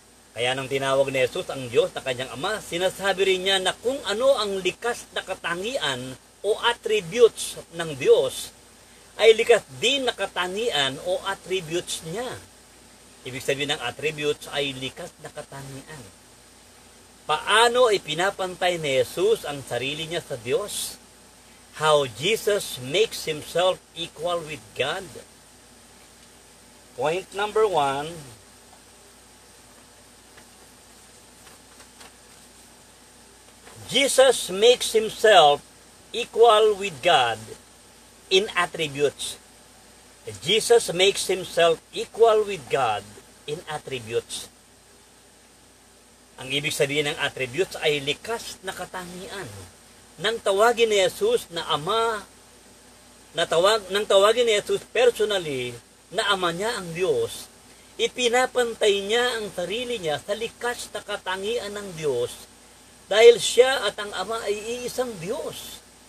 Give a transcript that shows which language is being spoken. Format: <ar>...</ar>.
<tl>Kaya nang tinawag ni Jesus ang Diyos na kanyang ama, sinasabi rin niya na kung ano ang likas na katangian o attributes ng Diyos, ay likas din na katangian o attributes niya. Ibig sabihin ng attributes ay likas na katangian. Paano ipinapantay ni Jesus ang sarili niya sa Diyos?</tl> <en>How Jesus makes himself equal with God. Point number 1, Jesus makes himself equal with God in attributes. Jesus makes himself equal with God in attributes.</en> <tl>Ang ibig sabihin ng attributes ay likas na katangian. Nang tawagin ni Jesus na ama, nang tawagin ni Jesus personally na ama niya ang Diyos, ipinapantay niya ang sarili niya sa likas na katangian ng Diyos dahil siya at ang ama ay iisang Diyos.</tl>